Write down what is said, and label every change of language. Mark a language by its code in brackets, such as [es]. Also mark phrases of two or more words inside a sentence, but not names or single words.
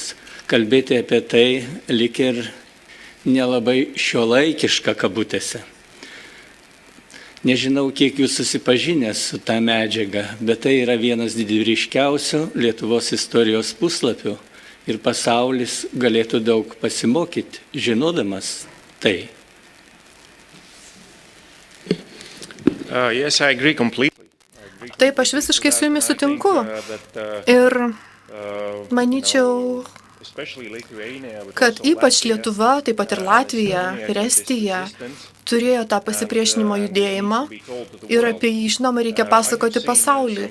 [lt] Kalbėti apie tai lyg ir nelabai šiuolaikiška kabutėse. Nežinau, kiek jūs susipažinęs su tą medžiagą, bet tai yra vienas didvyriškiausių Lietuvos istorijos puslapių ir pasaulis galėtų daug pasimokyti, žinodamas tai. [en] Yes, I agree completely. [lt] Taip, aš visiškai su jumis sutinku. Ir manyčiau, kad ypač Lietuva, taip pat ir Latvija ir Estija turėjo tą pasipriešinimo judėjimą ir apie jį, žinoma, reikia pasakoti pasauliui.